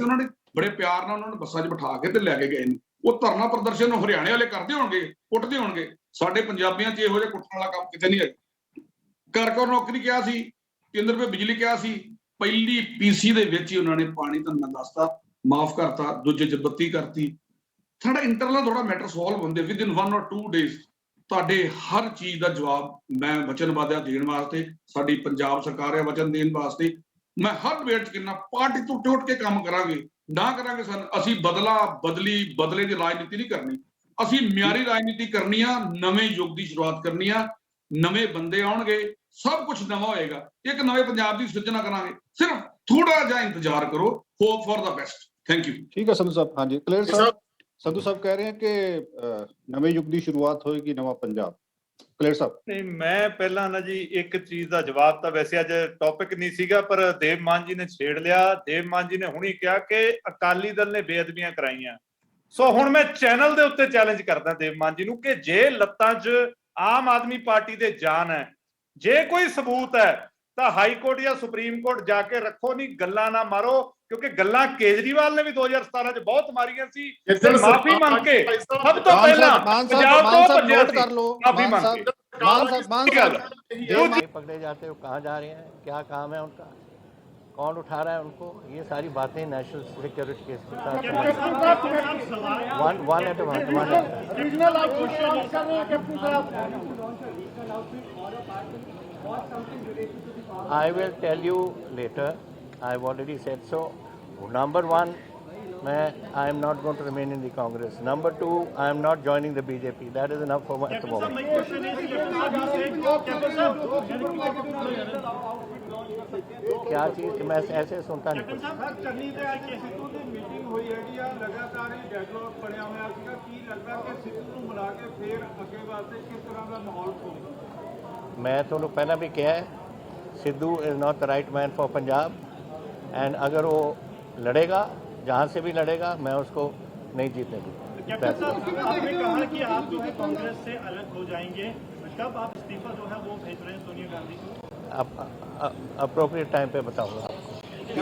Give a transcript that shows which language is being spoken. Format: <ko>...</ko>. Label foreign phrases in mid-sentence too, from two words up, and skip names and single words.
<pa>ਉਹਨਾਂ ਨੇ ਬੜੇ ਪਿਆਰ ਨਾਲ ਉਹਨਾਂ ਨੂੰ ਬੱਸਾਂ 'ਚ ਬਿਠਾ ਕੇ ਤੇ ਲੈ ਕੇ ਗਏ ਨੇ। ਉਹ ਧਰਨਾ ਪ੍ਰਦਰਸ਼ਨ ਹਰਿਆਣੇ ਵਾਲੇ ਕਰਦੇ ਹੋਣਗੇ, ਕੁੱਟਦੇ ਹੋਣਗੇ। ਸਾਡੇ ਪੰਜਾਬੀਆਂ 'ਚ ਇਹੋ ਜਿਹਾ ਕੁੱਟਣ ਵਾਲਾ ਕੰਮ ਕਿਤੇ ਨਹੀਂ ਹੈ। ਘਰ ਨੌਕਰੀ ਕਿਹਾ ਸੀ, 3 ਰੁਪਏ ਬਿਜਲੀ ਕਿਹਾ ਸੀ, ਪਹਿਲੀ ਪੀਸੀ ਦੇ ਵਿੱਚ ਹੀ ਉਹਨਾਂ ਨੇ ਪਾਣੀ ਤਾਂ ਮੈਂ ਦੱਸਤਾ ਮਾਫ ਕਰਤਾ, ਦੂਜੇ 'ਚ ਬੱਤੀ ਕਰਤੀ। ਸਾਡਾ ਇੰਟਰਨਲ ਥੋੜਾ ਮੈਟਰ ਸੋਲਵ ਹੁੰਦੇ</pa> <en>with in 1 or 2 days.</en> <pa>ਤੁਹਾਡੇ ਹਰ ਚੀਜ਼ ਦਾ ਜਵਾਬ ਮੈਂ ਵਚਨਬੱਧ ਦੇਣ ਵਾਸਤੇ, ਸਾਡੀ ਪੰਜਾਬ ਸਰਕਾਰ ਹੈ ਵਚਨ ਦੇਣ ਵਾਸਤੇ। ਮੈਂ ਹਰ ਡਿਬੇਟ 'ਚ ਕਿੰਨਾ ਪਾਰਟੀ ਤੋਂ ਉੱਠ ਕੇ ਕੰਮ ਕਰਾਂਗੇ, ਨਾ ਕਰਾਂਗੇ ਅਸੀਂ ਬਦਲੇ ਦੀ ਰਾਜਨੀਤੀ ਨਹੀਂ ਕਰਨੀ। ਅਸੀਂ ਮਿਆਰੀ ਰਾਜਨੀਤੀ ਕਰਨੀ ਆ, ਨਵੇਂ ਯੁੱਗ ਦੀ ਸ਼ੁਰੂਆਤ ਕਰਨੀ ਆ। ਨਵੇਂ ਬੰਦੇ ਆਉਣਗੇ, ਸਭ ਕੁਝ ਨਵਾਂ ਹੋਏਗਾ, ਇੱਕ ਨਵੇਂ ਪੰਜਾਬ ਦੀ ਸਿਰਜਣਾ ਕਰਾਂਗੇ। ਸਿਰਫ ਥੋੜਾ ਜਿਹਾ ਇੰਤਜ਼ਾਰ ਕਰੋ।</pa> <en>hope for the best. thank you.</en> <pa>ਠੀਕ ਹੈ ਸੰਧੂ ਸਾਹਿਬ। ਹਾਂਜੀ ਕਲੀਅਰ ਸਾਹਿਬ। ਸੰਧੂ ਸਾਹਿਬ ਕਹਿ ਰਹੇ ਹਨ ਕਿ ਨਵੇਂ ਯੁੱਗ ਦੀ ਸ਼ੁਰੂਆਤ ਹੋਏਗੀ, ਨਵਾਂ ਪੰਜਾਬ। ਕਲੀਅਰ ਸਾਹਿਬ। ਨਹੀਂ, ਮੈਂ ਪਹਿਲਾਂ ਨਾ ਜੀ ਇੱਕ ਚੀਜ਼ ਦਾ ਜਵਾਬ ਤਾਂ ਵੈਸੇ ਅੱਜ ਟੌਪਿਕ ਨਹੀਂ ਸੀਗਾ, ਪਰ ਦੇਵਮਾਨ ਜੀ ਨੇ ਛੇੜ ਲਿਆ। ਦੇਵਮਾਨ ਜੀ ਨੇ ਹੁਣੀ ਕਿਹਾ ਕਿ ਅਕਾਲੀ ਦਲ ਨੇ ਬੇਅਦਬੀਆਂ ਕਰਾਈਆਂ। ਸੋ ਹੁਣ ਮੈਂ ਚੈਨਲ ਦੇ ਉੱਤੇ ਚੈਲੰਜ ਕਰਦਾ ਦੇਵਮਾਨ ਜੀ ਨੂੰ ਕਿ ਜੇ ਲੱਤਾਂ 'ਚ ਆਮ ਆਦਮੀ ਪਾਰਟੀ ਦੇ ਜਾਨ ਹੈ, ਜੇ ਕੋਈ ਸਬੂਤ ਹੈ ਤਾਂ ਹਾਈ ਕੋਰਟ ਜਾਂ ਸੁਪਰੀਮ ਕੋਰਟ ਜਾ ਕੇ ਰੱਖੋ, ਨਹੀਂ ਗੱਲਾਂ ਨਾ ਮਾਰੋ। ਕਿਉਂਕਿ ਗੱਲਾਂ ਕੇਜਰੀਵਾਲ ਨੇ ਵੀ 2017 ਚ ਬਹੁਤ ਮਾਰੀਆਂ ਸੀ। ਮਾਫੀ ਮੰਗ ਕੇ ਸਭ ਤੋਂ ਪਹਿਲਾਂ ਪੰਜਾਬ ਤੋਂ ਭੱਜਿਆ ਸੀ, ਮਾਫੀ ਮੰਗ ਕੇ।</pa> <hi>पकड़े जाते हो, कहाँ जा रहे हैं, क्या काम है उनका, कौन उठा रहा है उनको, ये सारी बातें</hi> <en>national security case</en> <hi>के साथ</hi> <en>one eight I will tell you later. I've already said so. Number one, I am not going to remain in the Congress. Number two, I am not joining the BJP. That is enough for me at the moment.</en> <hi>क्या चीज मैं ऐसे सुनता नहीं कुछ।</hi> <pa>ਮੈਂ ਤੁਹਾਨੂੰ ਪਹਿਲਾਂ ਵੀ ਕਿਹਾ ਹੈ,</pa> <en>Sidhu is not the right man for Punjab.</en> <hi>एंड अगर वो लड़ेगा, जहाँ से भी लड़ेगा, मैं उसको नहीं जीतने दूँगा। आपने कहा कि आप जो है कांग्रेस से अलग हो जाएंगे, कब आप इस्तीफा जो है वो भेज रहे हैं सोनिया गांधी को? अब</hi> <en>appropriate time</en> <hi>पे बताऊंगा आपको।</hi>